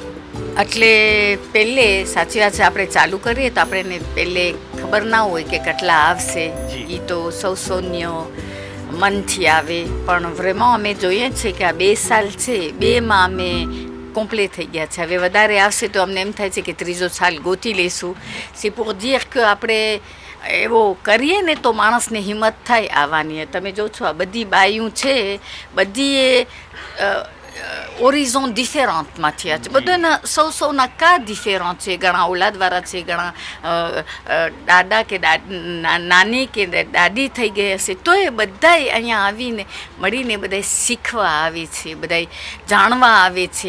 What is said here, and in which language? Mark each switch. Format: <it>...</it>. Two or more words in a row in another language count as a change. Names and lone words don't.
<gu>એટલે પહેલે સાચી વાત છે, આપણે ચાલુ કરીએ તો આપણે પહેલે ખબર ના હોય કે કેટલા આવશે. એ તો સૌન્ય મનથી આવે, પણ vraiment અમે જોઈએ છીએ કે આ 2 સાલ છે, 2માં અમે કોમ્પ્લીટ થઈ ગયા છે. હવે વધારે આવશે તો અમને એમ થાય છે કે ત્રીજો સાલ ગોતી લઈશું.</gu> <fr>c'est pour dire</fr> <gu>કે આપણે એવો કરીએ ને તો માણસને હિંમત થાય આવવાની. તમે જો છો આ બધી બાયું છે, બધી</gu> <fr>horizon différent માંથી</fr> <gu>આ છે. બધાના સૌના કા ડિફરન્ટ છે. ઘણા ઓલાદવાળા છે, ઘણા દાદા કે નાની કે દાદી થઈ ગઈ હશે, તો એ બધાય અહીંયા આવીને મળીને બધાય શીખવા આવે છે, બધાય જાણવા આવે છે.</gu>